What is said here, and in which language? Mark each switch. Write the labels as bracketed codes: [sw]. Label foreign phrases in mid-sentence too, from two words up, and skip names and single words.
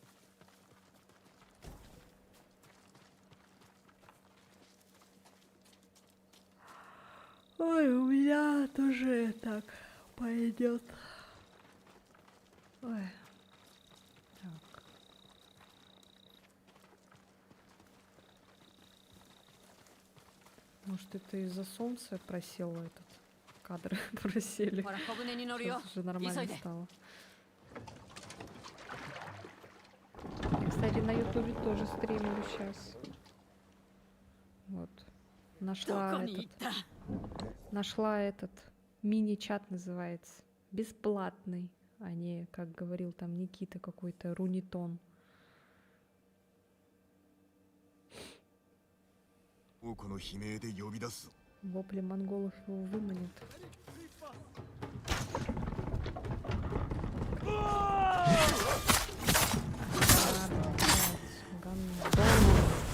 [ru] Ой, у меня тоже так пойдет. Ой. Так. Может, это из-за солнца просел этот кадры просели. [ja] ほら小舟に乗るよ [ru] Сейчас уже нормально [ja] 急いで [ru] стало. Я, кстати, на ютубе тоже стримлю сейчас. Вот. [ja] ど [ru] Нашла [ja] こに行っ [ru] этот. [ja] た [ru] Нашла этот. Мини-чат называется. Бесплатный. А не, как говорил там Никита, какой-то рунитон. [ja] 王子の悲鳴で呼び出すぞ。 [ru] Вопли монголов его выманит. Ладно, блядь, гандон.